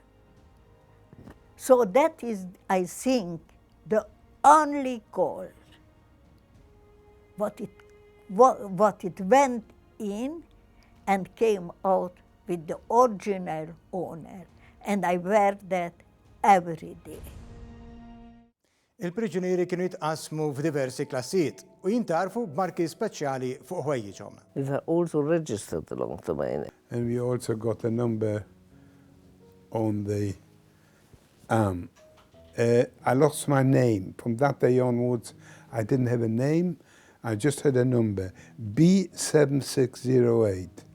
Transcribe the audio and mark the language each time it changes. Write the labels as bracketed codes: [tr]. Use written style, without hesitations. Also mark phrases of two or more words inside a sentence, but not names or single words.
[en] So that is, I think, the only gold what it went in and came out with the original owner. And I wear that every day. [mt] Il-priġunieri kienu jitqasmu f'diversi klassijiet u jintarfu b'marki speċjali fuq ħwejjiġhom. [en] We were also registered along the way. And we also got a number on the arm. I lost my name. From that day onwards, I didn't have a name, I just had a number, B7608.